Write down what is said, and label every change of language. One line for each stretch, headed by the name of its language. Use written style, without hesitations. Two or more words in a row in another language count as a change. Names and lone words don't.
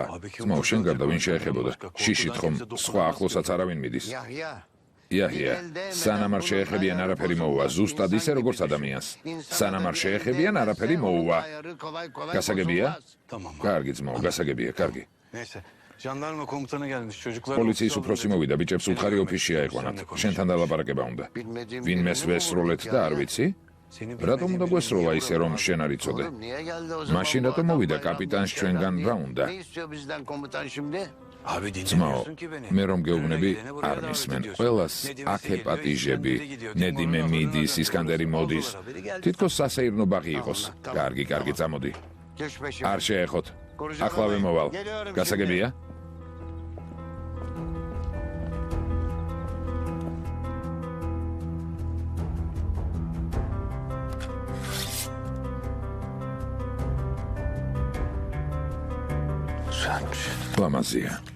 Georgian: ძმაო, შენ გარდა ვინ შეეხებოდა? შიშით ხომ სხვა ახლოსაც არავინ მიდის. იაჰია, სანამ არ შეეხებიან არაფერი მოუვა, ზუსტად ისე როგორც ადამიანს. სანამ არ შეეხებიან არაფერი მოუვა. გასაგებია? კარგი ძმაო, გასაგებია, კარგი.
Turkish: Neyse. Jandarma komutanı gelmiş. Çocuklar
Georgian: პოლიციის უფროსი მოვიდა, ბიჭებს უთხარი ოფისში აიყვანათ. შენთან დალაპარაკება უნდა. ვინმეს ვესროლეთ და არ ვიცი? რატომ უნდა გვესროლა ისე რომ შენ არ იცოდე? მაშინ რატომ მოვიდა კაპიტანს ჩვენგან რა უნდა?
Turkish: Abi
Georgian: ძმაო,
Turkish: dinlemiyorsun ki beni.
Georgian: მე რომ გეუბნები, არ მისმენ. ყველას აქ ეპატიჟები, ნედიმე მიდის, ისკანდერი მოდის. თითქოს სასეირნო ბაღი იყოს. კარგი, წამოდი. არ შეეხოთ. ახლავე მოვალ. გასაგებია? ლამაზია.